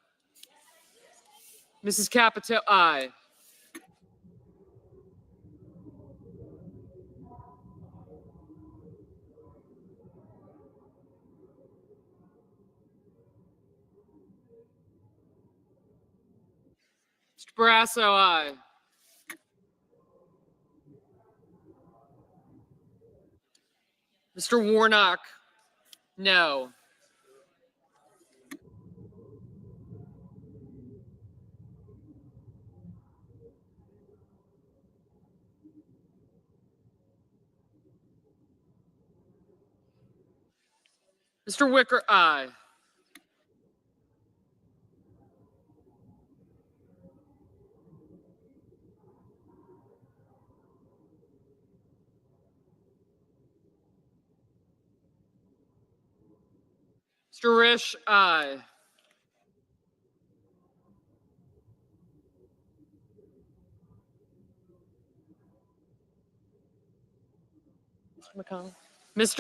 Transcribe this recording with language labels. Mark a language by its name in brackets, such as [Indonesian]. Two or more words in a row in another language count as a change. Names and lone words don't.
[English] Mrs. Capito, aye. Mr. Barrasso, aye. Mr. Warnock, no. Mr. Wicker, aye. Mr. Risch, aye. Mr. McConnell. Mr.